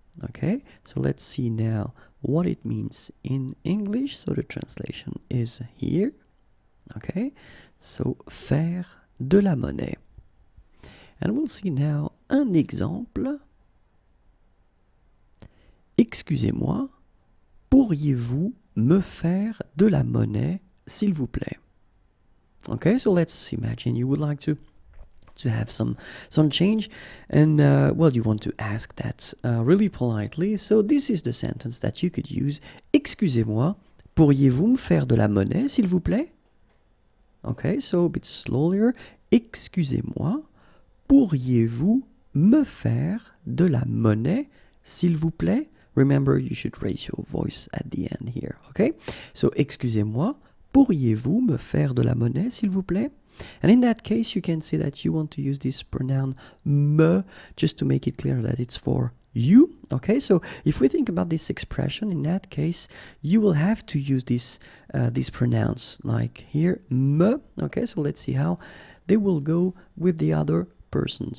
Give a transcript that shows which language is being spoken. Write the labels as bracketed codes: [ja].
[en] Okay, so let's see now what it means in English. So the translation is here. Okay, so [fr] faire de la monnaie. [en] And we'll see now [fr] un exemple. Excusez-moi, pourriez-vous me faire de la monnaie, s'il vous plaît? [en] Okay, so let's imagine you would like to have some change, and well, you want to ask that really politely. So this is the sentence that you could use. [fr] Excusez-moi, pourriez-vous me faire de la monnaie, s'il vous plaît? [en] Okay, so a bit slower. [fr] Excusez-moi, pourriez-vous me faire de la monnaie, s'il vous plaît? [en] Remember, you should raise your voice at the end here, okay? [fr] So, excusez-moi, pourriez-vous me faire de la monnaie, s'il vous plaît? [en] And in that case, you can say that you want to use this pronoun me, just to make it clear that it's for you, okay? So, if we think about this expression, in that case, you will have to use this these pronouns, like here, me, okay? So, let's see how they will go with the other persons.